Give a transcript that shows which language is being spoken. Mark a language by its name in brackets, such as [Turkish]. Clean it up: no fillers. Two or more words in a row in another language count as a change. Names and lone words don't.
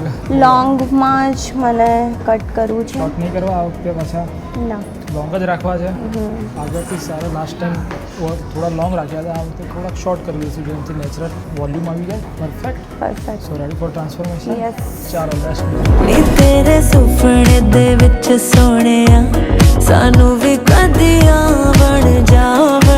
[Gujarati] લોંગમાં જ મને કટ કરવું છે. શોર્ટ નહીં કરવા આ વખતે પાછા? ના. લોંગ જ રાખવા છે? આગળથી સારા [English] last time [Gujarati] થોડા લોંગ રાખ્યા હતા, આ વખતે થોડાક શોર્ટ કરી દઈશું જેનાથી [English] natural volume [Gujarati] આવી જાય. પરફેક્ટ. પરફેક્ટ. [English] So ready for transformation? [Gujarati] યસ. ચાલો બેસ્ટ. [Punjabi] ਨੀ ਤੇਰੇ ਸੁਪਨੇ ਦੇ ਵਿੱਚ ਸੋਹਣਿਆ ਸਾਨੂੰ ਵੀ ਕਦੀਆਂ ਬਣ ਜਾ